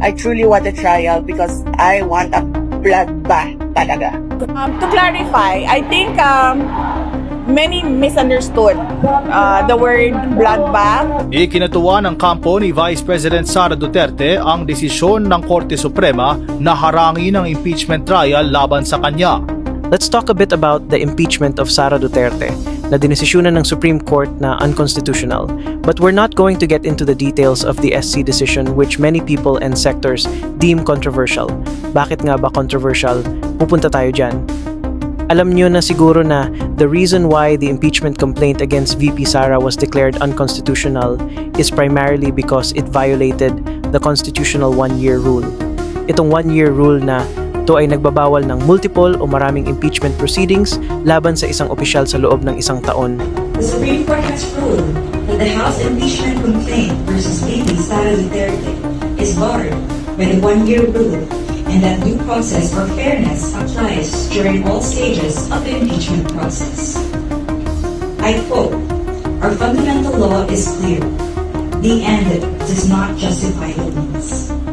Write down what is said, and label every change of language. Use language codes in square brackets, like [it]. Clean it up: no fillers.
[en] I truly want a trial because I want a bloodbath talaga. To clarify, I think many misunderstood the word bloodbath. [tl] Ikinatuwa ng kampo ni Vice President Sara Duterte ang desisyon ng Korte Suprema na harangin ang impeachment trial laban sa kanya. [en] Let's talk a bit about the impeachment of Sara Duterte [tl] na dinesisyonan ng Supreme Court na unconstitutional. [en] But we're not going to get into the details of the SC decision which many people and sectors deem controversial. [tl] Bakit nga ba controversial? Pupunta tayo dyan. Alam nyo na siguro na [en] the reason why the impeachment complaint against VP Sara was declared unconstitutional is primarily because it violated the constitutional one-year rule. [tl] Itong one-year rule na ito ay nagbabawal ng multiple o maraming impeachment proceedings laban sa isang opisyal sa loob ng isang taon. [en] The Supreme Court has ruled that the House impeachment complaint versus VP Sara Duterte is barred by the one-year rule and that due process or fairness applies during all stages of the impeachment process. I quote, "Our fundamental law is clear. The end does not justify the means."